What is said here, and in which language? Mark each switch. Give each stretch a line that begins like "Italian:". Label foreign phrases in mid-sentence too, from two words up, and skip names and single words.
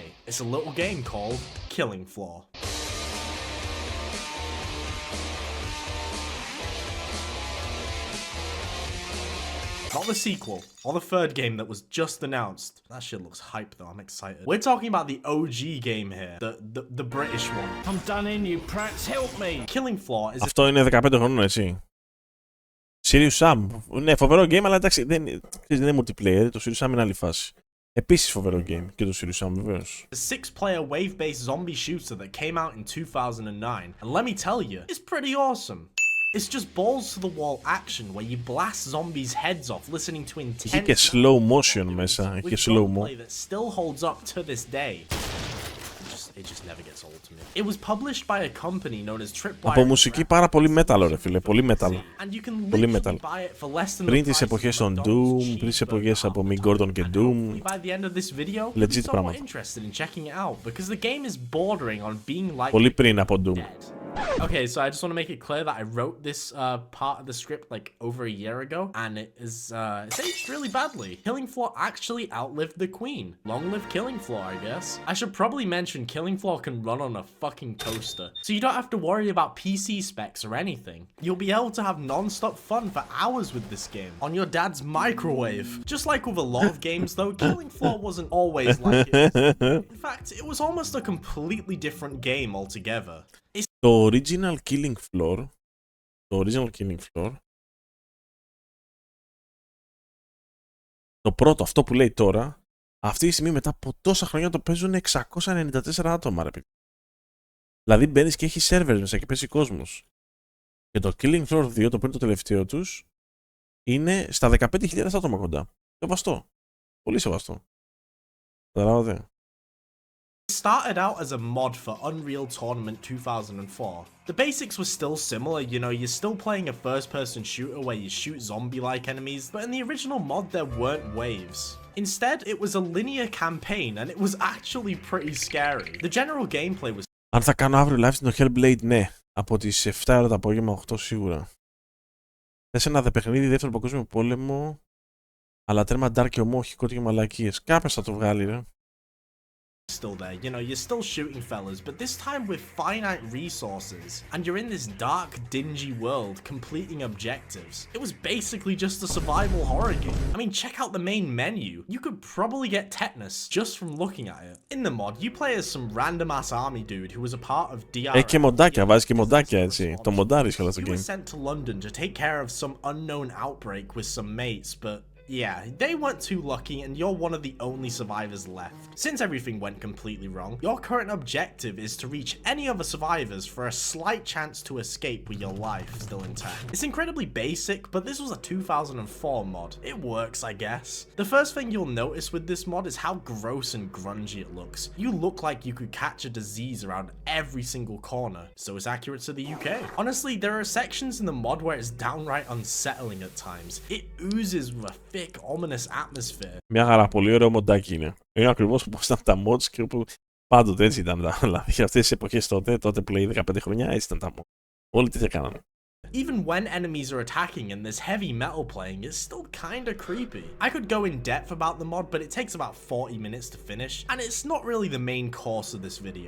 English: It's a little game called Killing Floor. Not the sequel, or the third game that was just announced. That shit looks hype though, I'm excited. We're talking about the OG game here, the British one. I'm done in, you prats, help me! Killing Floor is...
Greek: Αυτό είναι 15 χρόνων, έτσι. Serious Sam. Ναι, φοβερό game, αλλά εντάξει, δεν είναι multiplayer, το Serious Sam είναι άλλη φάση. Επίσης φοβερό game και το Serious Sam βεβαίως.
English: A 6-player wave-based zombie shooter that came out in 2009, and let me tell you, it's pretty awesome. It's just balls to the wall action where you blast zombies' heads off listening to intense...
Greek: Έχει και
English: slow motion
Greek: μέσα, έχει και
English: slow mo. that still holds up to this day. It just never gets old to me. It was published by a company known as Tripwire.
Greek: Από μουσική πάρα πολύ metal, ρε φίλε, πολύ metal.
English: And you can
Greek: Πολύ metal.
English: buy it for less than
Greek: Πριν τις εποχές των Doom, πριν τις εποχές από Mick Gordon και Doom.
English: By the end of this video, Legit I'm
Greek: πράγματα.
English: interested in checking it out because the game is bordering on being like
Greek: Πολύ πριν από Doom.
English: Okay, so I just want to make it clear that I wrote this part of the script like over a year ago, and it's aged really badly. Killing Floor actually outlived the Queen. Long live Killing Floor, I guess. I should probably mention Killing Floor can run on a fucking toaster, so you don't have to worry about PC specs or anything. You'll be able to have non-stop fun for hours with this game on your dad's microwave. Just like with a lot of games though, Killing Floor wasn't always like it. In fact, it was almost a completely different game altogether.
Greek: Το original Killing Floor, το πρώτο, αυτό που λέει τώρα, αυτή τη στιγμή μετά από τόσα χρόνια το παίζουν 694 άτομα, ρε παιδί. Δηλαδή μπαίνεις και έχει servers μέσα και παίζει κόσμος. Και το Killing Floor 2, το πριν το τελευταίο τους, είναι στα 15.000 άτομα κοντά. Σεβαστό. Πολύ σεβαστό. Καταλάβατε.
English: It started out as a mod for Unreal Tournament 2004. The basics were still similar, you know, you're still playing a first-person shooter where you shoot zombie-like enemies, but in the original mod there weren't waves. Instead, it was a linear campaign, and it was actually pretty scary. The general gameplay was...
Greek: Αν θα κάνω αύριο live στην Hellblade, ναι. Από τις 7 ώρα το απόγευμα, 8 σίγουρα. Θες ένα παιχνίδι δεύτερο παγκόσμιο πόλεμο, αλλά τέρμα dark και ομόχικο και μαλακίες. Κάποιος θα το βγάλει, ρε.
English: Still there, you know, you're still shooting fellas, but this time with finite resources, and you're in this dark, dingy world completing objectives. It was basically just a survival horror game. I mean, check out the main menu. You could probably get tetanus just from looking at it. In the mod, you play as some random ass army dude who was a part of DRS.
Greek: Έχει και μοντάκια, βάζει και μοντάκια, έτσι. Το μοντάρεις καλά στο
English: You were
Greek: game.
English: sent to London to take care of some unknown outbreak with some mates, but yeah, they weren't too lucky and you're one of the only survivors left. Since everything went completely wrong, your current objective is to reach any other survivors for a slight chance to escape with your life still intact. It's incredibly basic, but this was a 2004 mod. It works, I guess. The first thing you'll notice with this mod is how gross and grungy it looks. You look like you could catch a disease around every single corner, so it's accurate to the UK. Honestly, there are sections in the mod where it's downright unsettling at times. It oozes with a thick, ominous atmosphere.
Greek: Μια χαρά, πολύ ωραίο μοντάκι είναι. Είναι ακριβώς όπως ήταν τα mods και όπου πάντοτε έτσι ήταν. Δηλαδή, για αυτές τις εποχές τότε Play 15 χρόνια, έτσι ήταν τα mods. Όλοι τι έκαναν.
English: Even when enemies are attacking and there's heavy metal playing, it's still kinda creepy. I could go in depth about the mod, but it takes about 40 minutes to finish, and it's not really the main course of this video.